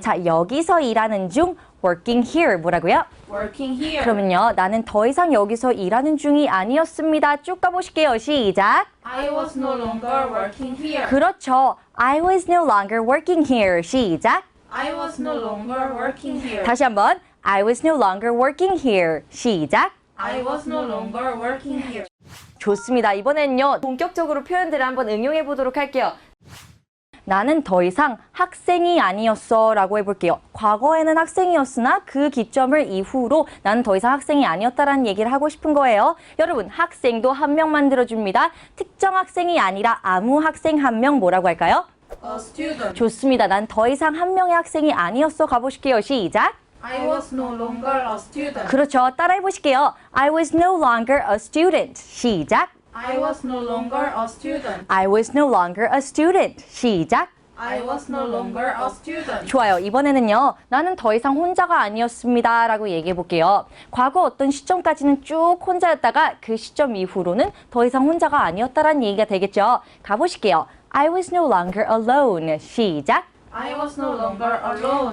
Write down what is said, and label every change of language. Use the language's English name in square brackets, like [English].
[Korean] 자, 여기서 일하는 중 [English] working here [Korean] 뭐라고요? [English] Working here. [Korean] 그러면요, 나는 더 이상 여기서 일하는 중이 아니었습니다. 쭉 가보실게요. 시작. [English] I was no longer working here. [Korean] 그렇죠. [English] I was no longer working here. [Korean] 시작. [English] I was no longer working here. [Korean] 다시 한번. [English] I was no longer working here. [Korean] 시작. [English] I was no longer working here. [Korean] 좋습니다. 이번에는요, 본격적으로 표현들을 한번 응용해 보도록 할게요. 나는 더 이상 학생이 아니었어 라고 해볼게요. 과거에는 학생이었으나 그 기점을 이후로 나는 더 이상 학생이 아니었다라는 얘기를 하고 싶은 거예요. 여러분, 학생도 한 명 만들어줍니다. 특정 학생이 아니라 아무 학생 한 명 뭐라고 할까요? [English] A student. [Korean] 좋습니다. 난 더 이상 한 명의 학생이 아니었어 가보실게요. 시작. [English] I was no longer a student. [Korean] 그렇죠. 따라해 보실게요. [English] I was no longer a student. [Korean] 시작. [English] I was no longer a student. I was no longer a student. [Korean] 시작. [English] I was no longer a student. [Korean] 좋아요. 이번에는요, 나는 더 이상 혼자가 아니었습니다 라고 얘기해 볼게요. 과거 어떤 시점까지는 쭉 혼자였다가 그 시점 이후로는 더 이상 혼자가 아니었다라는 얘기가 되겠죠. 가보실게요. [English] I was no longer alone. [Korean] 시작. [English] I was no longer alone.